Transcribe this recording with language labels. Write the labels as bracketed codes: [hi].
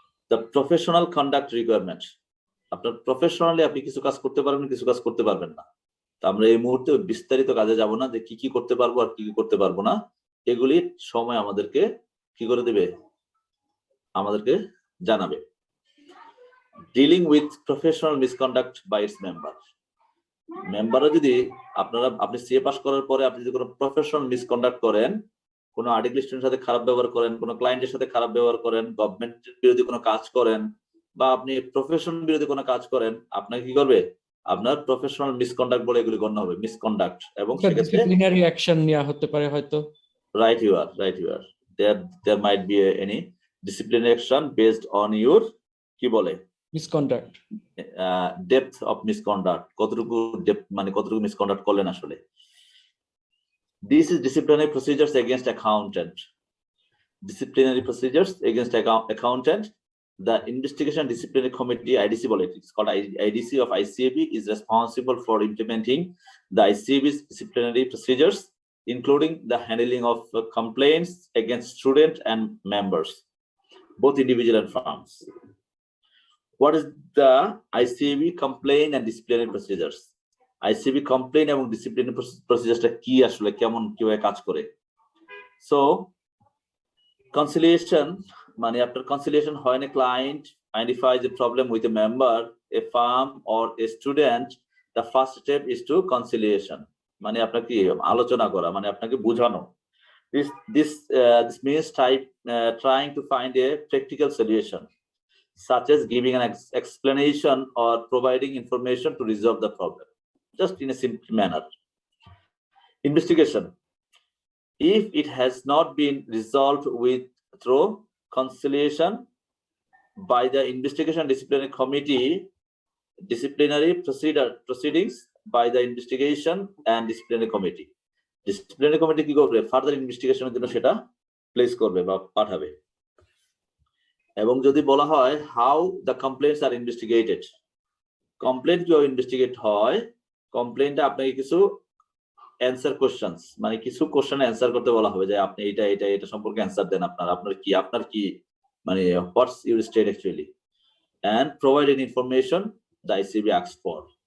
[en] The professional conduct requirement. [bn] আপনার professionally আপনি কিছু কাজ করতে পারবেন, কিছু কাজ করতে পারবেন না। তো আমরা এই মুহূর্তে বিস্তারিত কাজে যাব না, যে কি কি করতে পারবো আর কি কি করতে পারবো না। এগুলি সময় আমাদেরকে কি করে দেবে, আমাদেরকে জানাবে। [en] Dealing with professional misconduct by its member. [bn] মেম্বাররা যদি আপনি সিএ পাস করার পরে আপনি যদি কোনো প্রফেশনাল মিসকন্ডাক্ট করেন, কোনো আর্টিকেল স্টুডেন্টের সাথে খারাপ ব্যবহার করেন, কোনো ক্লায়েন্টের সাথে খারাপ ব্যবহার করেন, গভর্নমেন্টের বিরোধী কোনো কাজ করেন, বা আপনি প্রফেশন বিরোধী কোনো কাজ করেন, আপনাকে কি করবে, আপনার প্রফেশনাল মিসকন্ডাক্ট বলে এগুলি গণ্য হবে, মিসকন্ডাক্ট। এবং ডিসিপ্লিনারি অ্যাকশন নেওয়া হতে পারে হয়তো। [en] right you are there might be any disciplinary action based on your [bn] কি বলে মিসকন্ডাক্ট, ডেপথ অফ মিসকন্ডাক্ট, কতটুকু ডেপথ মানে কতটুকু মিসকন্ডাক্ট করলেন আসলে। [en] This is disciplinary procedures against accountant. Disciplinary procedures against accountant. The Investigation Disciplinary Committee, IDC বলে, it's called IDC of ICAB, is responsible for implementing the ICAB's disciplinary procedures, including the handling of complaints against students and members, both individual and firms. What is the ICAB complaint and disciplinary procedures? [bn] ICAB complaint এবং disciplinary procedures কি আসলে, কেমন কিভাবে কাজ করে? [en] So conciliation, [bn] মানে আপনার conciliation হয় না, [en] client identifies a problem with a member, a firm or a student, the first step is to conciliation, [bn] মানে আপনাকে আলোচনা করা, মানে আপনাকে বোঝানো। [en] This means trying to find a practical solution, such as giving an explanation or providing information to resolve the problem, just in a simple manner. Investigation. If it has not been resolved through conciliation by the Investigation Disciplinary Committee, disciplinary proceedings by the Investigation and Disciplinary Committee. [bn] Disciplinary Committee কি করবে, further ইনভেস্টিগেশনের জন্য সেটা place করবে বা পাঠাবে। এবং যদি বলা হয় [en] how the complaints are investigated, [bn] complaint কিভাবে ইনভেস্টিগেট হয়, কমপ্লেন্টটা আপনাকে কিছু অ্যান্সার কোশ্চেনস, মানে কিছু কোশ্চেন অ্যান্সার করতে বলা হবে যে আপনি এটা সম্পর্কে অ্যান্সার দেন, আপনার কি মানে [en] What's your state actually, and provide any information the ICB asks for.